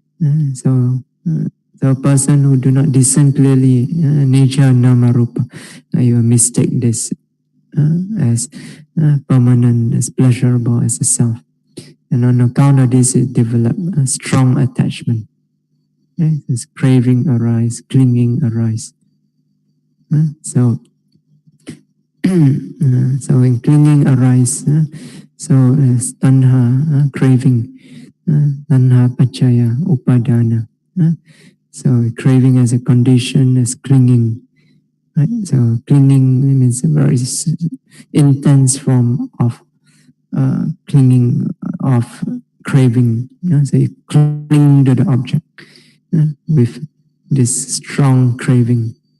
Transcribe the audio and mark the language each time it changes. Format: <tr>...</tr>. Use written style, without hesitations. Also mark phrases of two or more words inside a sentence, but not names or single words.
<en>So a person who do not discern clearly nature</en> <pi>nama rupa,</pi> <en>you mistake this as permanent, as pleasurable as a self. And on account of this, it develop a strong attachment. This craving arise, clinging arise. So when clinging arise, so as tanha, craving,</en> <pi>tanha pachaya, upadana.</pi> <en>So craving as a condition, as clinging. Right? So clinging means a very intense form of clinging, of craving. So you cling to the object with this strong craving.</en>